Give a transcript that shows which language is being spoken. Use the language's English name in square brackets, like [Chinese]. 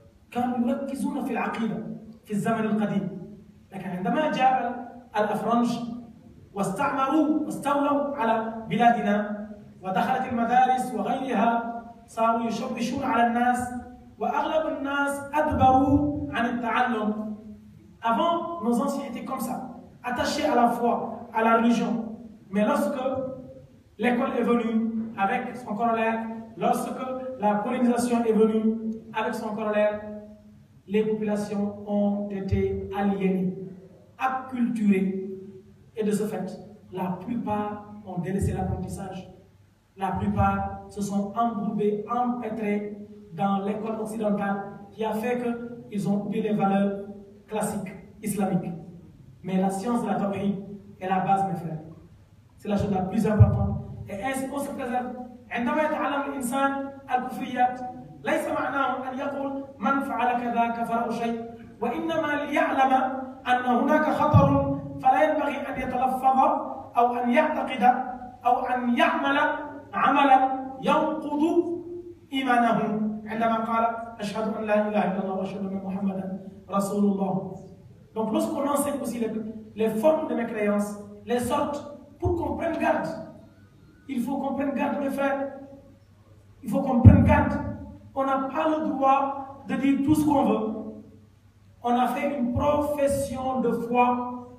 [Arabic] كانوا يركزون في العقيدة في الزمن القديم، لكن عندما جاء الأفرنج واستولوا على بلادنا ودخلت المدارس وغيرها صاروا يشوشون على الناس وأغلب الناس أدبروا عن التعلم. [French] Avant, nos anciens étaient comme ça, attachés à la foi, à la religion. Mais lorsque l'école est venue avec son corollaire, lorsque la colonisation est venue avec son corollaire, les populations ont été aliénées, acculturées, et de ce fait, la plupart ont délaissé l'apprentissage. La plupart se sont embourbés, empêtrés dans l'école occidentale qui a fait qu'ils ont oublié les valeurs classiques islamiques. Mais la science de la tawhid est la base, mes frères. C'est la chose la plus importante. Et ainsi, on se préserve. [Arabic] عندما يتعلم الإنسان الكفريات ليس معناه أن يقول من فعل كذا كفر شيء، وإنما ليعلم أن هناك خطر فلا ينبغي أن يتلفظ أو أن يعتقد أو أن يعمل عملا ينقض إيمانه عندما قال أشهد أن لا إله إلا الله وأشهد أن محمدا رسول الله. [French] Donc lorsqu'on enseigne aussi les formes de mécréance, les sortes, pour qu'on prenne garde, il faut qu'on prenne garde, mes frères. Il faut qu'on prenne garde. On n'a pas le droit de dire tout ce qu'on veut. On a fait une profession de foi.